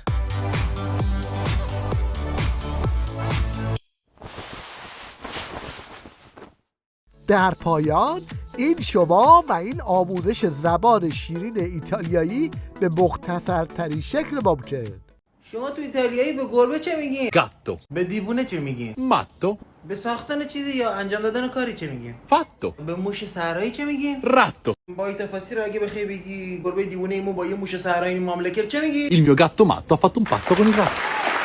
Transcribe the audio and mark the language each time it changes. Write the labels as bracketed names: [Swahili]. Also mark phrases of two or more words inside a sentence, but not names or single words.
[Persian] در پایان این شما و این آموزش زبان شیرین ایتالیایی به مختصرترین شکل ممکن. شما تو ایتالیایی به گربه چه میگین؟ گاتو. به دیوونه چه میگین؟ ماتو. به ساختن چیزی یا انجام دادن کاری چه میگین؟ فاتو. به موش صحرایی چه میگین؟ راتو. با این تفاسیر اگه بخوای بگی گربه دیوونه ایمون با یه موش صحرایی معامله کرد چه میگی؟ [Italian] Il mio gatto matto ha fatto un patto con il ratto.